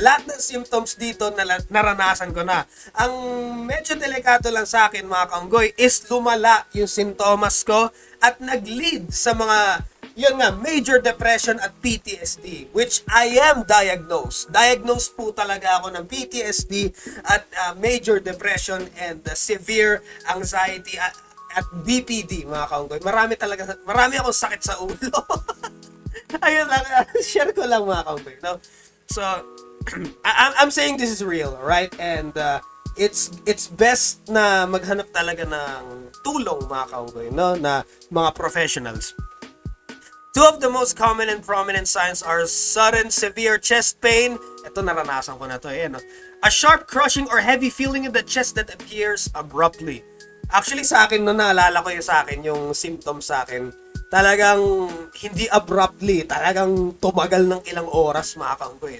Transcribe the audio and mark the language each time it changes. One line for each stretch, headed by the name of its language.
Filipino: Lahat ng symptoms dito naranasan ko na. Ang medyo delikado lang sa akin, mga kaunggoy, is lumala yung sintomas ko at nag-lead sa mga major depression at PTSD, which I am diagnosed. Diagnosed po talaga ako ng PTSD at major depression and severe anxiety at BPD, mga kaunggoy. Marami akong sakit sa ulo. Ayun lang, share ko lang, mga kaunggoy, no?
English: So, I'm saying this is real, right?
Filipino: And it's best na maghanap talaga ng tulong, mga kaunggoy, no? Na mga professionals.
English: Two of the most common and prominent signs are sudden severe chest pain. Ito, naranasan ko na to, no? A sharp crushing or heavy feeling in the chest that appears abruptly.
Filipino: Actually sa akin, no, naalala ko yung sa akin, yung symptoms sa akin, talagang hindi abruptly, talagang tumagal ng ilang oras mga kaunggoy.